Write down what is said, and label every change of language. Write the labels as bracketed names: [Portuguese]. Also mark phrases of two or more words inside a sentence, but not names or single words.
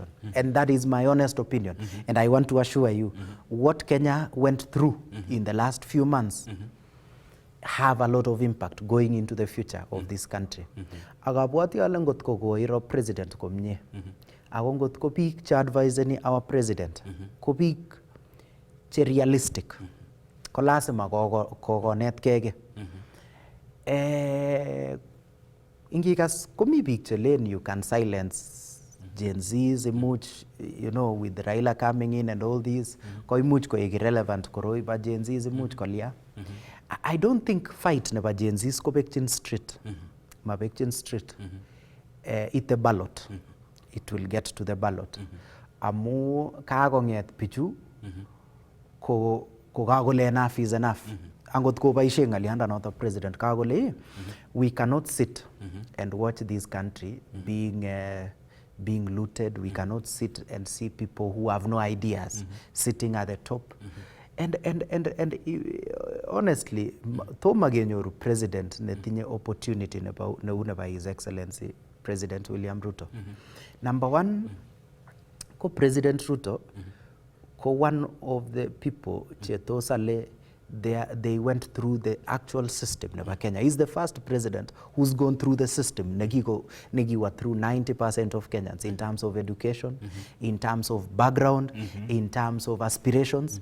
[English] And that is my honest opinion. And I want to assure you, what Kenya went through in the last few months have a lot of impact going into the future of this country. [Kalenjin] Agabwati ale ngot ko koiro president komnye. Ako ngot ko biik che adviseni [English] our president [Kalenjin] ko biik che realistic. Ko lazima kokonetkei. Ingikas komi biik che len [English] you can silence Gen Zs imuch, you know, with Raila coming in and all these, [Kalenjin] ko imuch ko irrelevant koroi ba Gen Zs imuch kolia. [English] I don't think fight nebo Gen Zs [Kalenjin] ko bekchin [English] street. [Kalenjin] Mabekchin street. Ite ballot. [English] It will get to the ballot. [Kalenjin] Amu kakonget pichu ko kakole [English] enough is enough. [Kalenjin] Angot ko baishe ngalianda noto president kakole [English] we cannot sit and watch this country being looted. We cannot sit and see people who have no ideas sitting at the top. And honestly, [Kalenjin] Thoma genyoru [English] president netinye opportunity nebo His Excellency President William Ruto. Number one, ko President Ruto, ko one of the people chetosale they went through the actual system nebo Kenya. He's the first president who's gone through the system. Negiwa through 90% of Kenyans in terms of education, in terms of background, in terms of aspirations.